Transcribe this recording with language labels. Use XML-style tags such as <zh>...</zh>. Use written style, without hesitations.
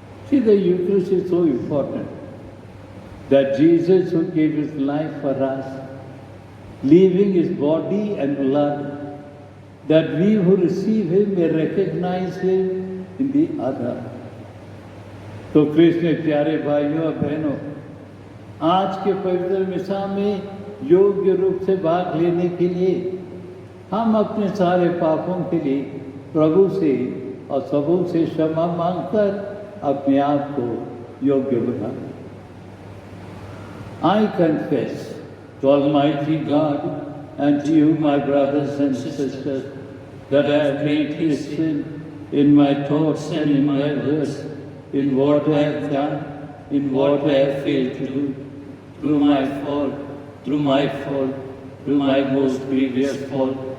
<en>See, the Eucharist is so important. That Jesus who gave his life for us, leaving his body and blood, that we who receive him may recognize him in the other.</en> <hi>तो कृष्ण प्यारे भाइयों और बहनों, आज के पवित्र मिसा में योग्य रूप से भाग लेने के लिए हम अपने सारे पापों के लिए प्रभु से और सबों से क्षमा मांगकर अपने आप को योग्य बनाएं।</hi> <en>I confess to Almighty God and to you, my brothers and sisters, that I have greatly sinned in my thoughts and in my words, in what I have done, in what I have failed to do, through my fault, through my most grievous fault.</en>